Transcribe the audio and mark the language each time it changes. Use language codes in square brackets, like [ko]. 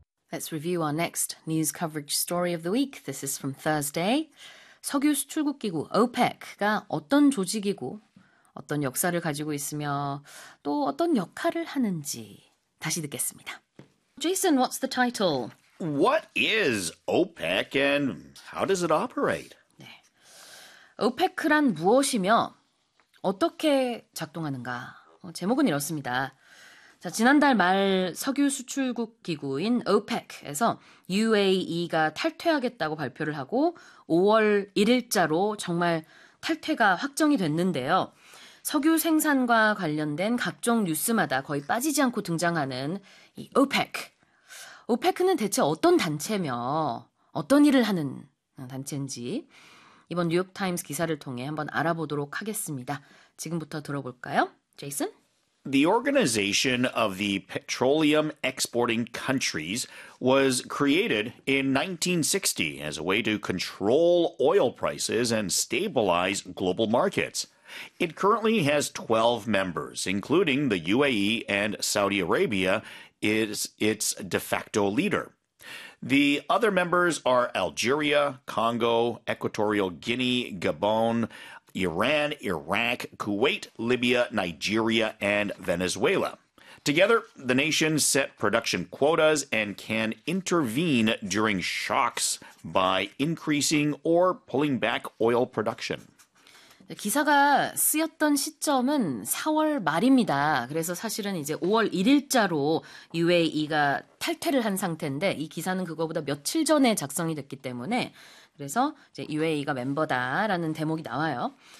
[en] Let's review our next news coverage story of the week. This is from Thursday. [ko] 석유 수출국 기구 OPEC가 어떤 조직이고 어떤 역사를 가지고 있으며 또 어떤 역할을 하는지 다시 듣겠습니다. [en] Jason, what's the title? What is OPEC and how does it operate? [ko] 네. OPEC란 무엇이며 어떻게 작동하는가? 제목은 이렇습니다. 자, 지난달 말 석유 수출국 기구인 OPEC에서 UAE가 탈퇴하겠다고 발표를 하고 5월 1일자로 정말 탈퇴가 확정이 됐는데요. 석유 생산과 관련된 각종 뉴스마다 거의 빠지지 않고 등장하는 이 OPEC. OPEC는 대체 어떤 단체며 어떤 일을 하는 단체인지 이번 뉴욕타임스 기사를 통해 한번 알아보도록 하겠습니다. 지금부터 들어볼까요? 제이슨? [en] The Organization of the Petroleum Exporting Countries was created in 1960 as a way to control oil prices and stabilize global markets. It currently has 12 members, including the UAE and Saudi Arabia, is its de facto leader. The other members are Algeria, Congo, Equatorial Guinea, Gabon, Iran, Iraq, Kuwait, Libya, Nigeria, and Venezuela. Together, the nations set production quotas and can intervene during shocks by increasing or pulling back oil production. [ko] 기사가 쓰였던 시점은 4월 말입니다. 그래서 사실은 이제 5월 1일자로 UAE가 탈퇴를 한 상태인데 이 기사는 그거보다 며칠 전에 작성이 됐기 때문에 그래서 이제 UAE가 멤버다라는 대목이 나와요.